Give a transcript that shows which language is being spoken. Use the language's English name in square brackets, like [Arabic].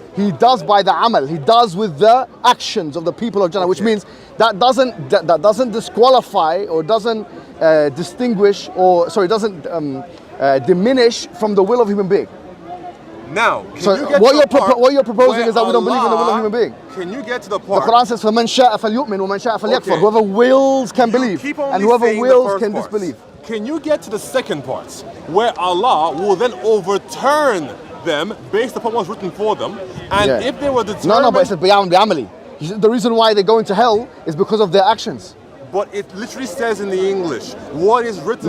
[English] He does by the amal. He does with the actions of the people of Jannah, which means that doesn't disqualify or doesn't distinguish or doesn't diminish from the will of human being. Now, what you're proposing is that we don't believe in the will of human being. Can you get to the part? The Quran says, [Arabic] فَمَنْ شَاءَ فَلْيُؤْمِنْ وَمَنْ شَاءَ فَلْيَكْفُرْ. [English] Whoever wills can believe, and whoever wills can disbelieve. Can you get to the second part, where Allah will then overturn them based upon what's written for them, and if they were determined... No, but it says بِعَمَلِ. The reason why they go into hell is because of their actions. But it literally says in the English, what is written